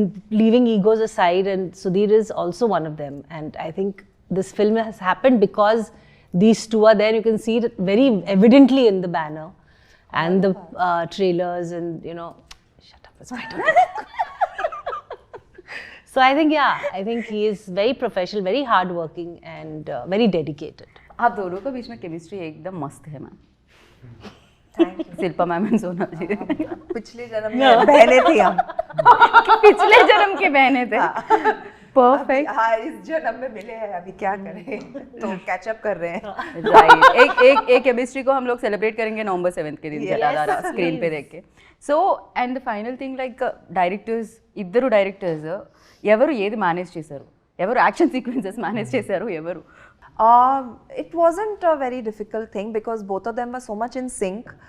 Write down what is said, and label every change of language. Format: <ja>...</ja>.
<en>Leaving egos aside, and Sudhir is also one of them. And I think this film has happened because these two are there. You can see it very evidently in the banner and the trailers, and shut up, it's my turn. So I think he is very professional, very hardworking, and very dedicated.</en> <hi>आप दोनों के बीच में chemistry एकदम मस्त है ma'am Shilpa ma'am and सोना जी पिछले जन्म में बहनें थी हम. पिछले जन्म के बहने थे परफेक्ट हाँ, इस जन्म में मिले हैं. अभी क्या करें? तो कैचअप कर रहे हैं. राइट एक केमिस्ट्री को हम लोग सेलिब्रेट करेंगे November 7th के दिन जटाधारा स्क्रीन पे देख के</hi> <te>so and the final thing like directors ఇద్దరు డైరెక్టర్స్ ఎవరు ఏది మేనేజ్ చేశారు ఎవరు</te> <hi>యాక్షన్ సీక్వెన్సెస్ మేనేజ్ చేశారు ఎవరు</hi> <en>It wasn't a very difficult thing because both of them were so much in sync.</en>